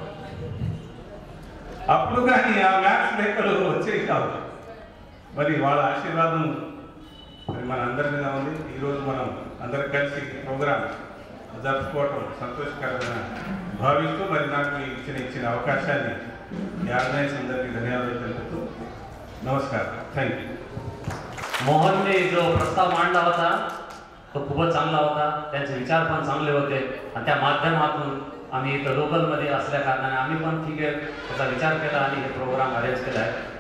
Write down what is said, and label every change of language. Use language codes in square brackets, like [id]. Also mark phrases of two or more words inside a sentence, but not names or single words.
[te] అప్పుడు కానీ ఆ మ్యాథ్స్ లెక్కలు వచ్చేవి కాదు. మరి వాళ్ళ ఆశీర్వాదం మరి మన అందరి మీద ఉంది. ఈరోజు మనం అందరం కలిసి ప్రోగ్రాం జరుపుకోవటం సంతోషకరమైన భావిస్తూ మరి నాకు ఇచ్చిన అవకాశాన్ని ఈ ఆర్గనైజ్ అందరికీ धन्यवाद తెలుపుతూ नमस्कार, थँक्यू. [mr] मोहनने जो प्रस्ताव मांडला होता तो खूपच चांगला होता. त्यांचे विचार पण चांगले होते आणि त्या माध्यमातून आम्ही इथं लोकलमध्ये असल्या कारणाने आम्ही पण ठीक आहे त्याचा विचार केला आणि हे [en] program arrange [mr] केला आहे.